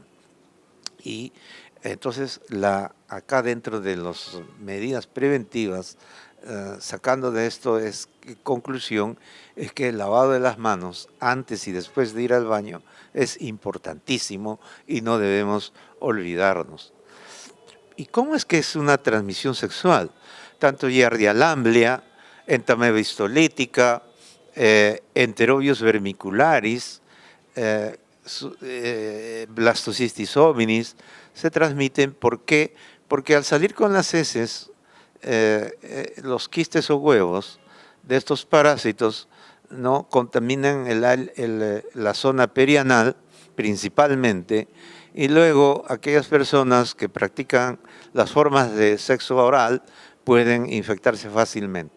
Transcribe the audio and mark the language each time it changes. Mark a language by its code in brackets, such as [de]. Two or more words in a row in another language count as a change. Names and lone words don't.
[es] Y entonces, acá dentro de las medidas preventivas, sacando de esto conclusión, es que el lavado de las manos antes y después de ir al baño es importantísimo y no debemos olvidarnos. ¿Y cómo es que es una transmisión sexual? Tanto Giardia lamblia, entamoeba histolítica, enterobius vermicularis, blastocystis hominis, se transmiten. ¿Por qué? Porque al salir con las heces, los quistes o huevos de estos parásitos, ¿no?, contaminan la zona perianal principalmente, Y luego aquellas personas que practican las formas de sexo oral pueden infectarse fácilmente.